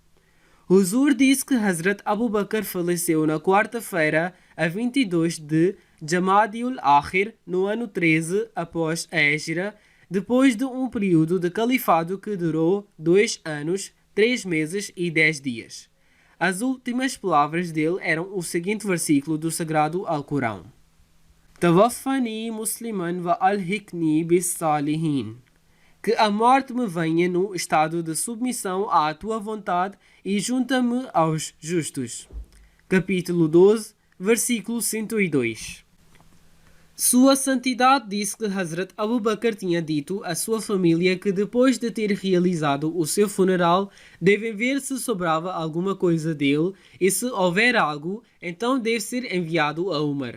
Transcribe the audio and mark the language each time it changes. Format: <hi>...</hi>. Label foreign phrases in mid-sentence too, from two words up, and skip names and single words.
<pt>Huzur disse que Hazrat Abu Bakr faleceu na quarta-feira, a 22 de Jamadiul Akhir, no ano 13 após a Hijra, depois de um período de califado que durou 2 anos, 3 meses e 10 dias. As últimas palavras dele eram o seguinte versículo do Sagrado Alcorão:</pt> <ar>توفني مسلما وألحقني بالصالحين.</ar> <pt>Que a morte me venha no estado de submissão à tua vontade e junta-me aos justos. Capítulo 12, versículo 102. Sua Santidade disse que Hazrat Abu Bakr tinha dito à sua família que depois de ter realizado o seu funeral, devem ver se sobrava alguma coisa dele e se houver algo, então deve ser enviado a Umar.</pt>